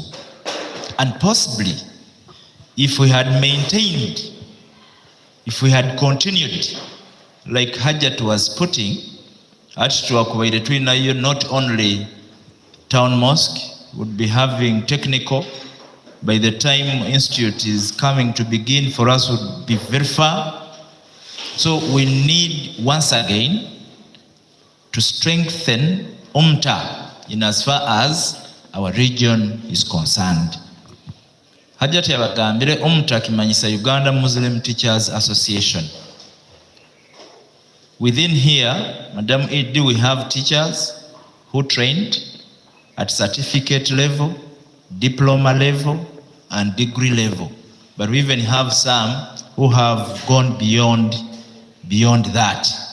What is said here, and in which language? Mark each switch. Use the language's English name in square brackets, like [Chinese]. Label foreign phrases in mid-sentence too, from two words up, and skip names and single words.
[English] And possibly, if we had maintained, if we had continued, like Hajat was putting, not only town mosque would be having technical, by the time institute is coming to begin, for us would be very far. So we need once again to strengthen Umta in as far as our region is concerned. [Nyoro] Hajati yabagambire Umta kimanyisa Uganda Muslim Teachers Association. [English] Within here, Madam Idi, we have teachers who trained at certificate level, diploma level, and degree level. But we even have some who have gone beyond that.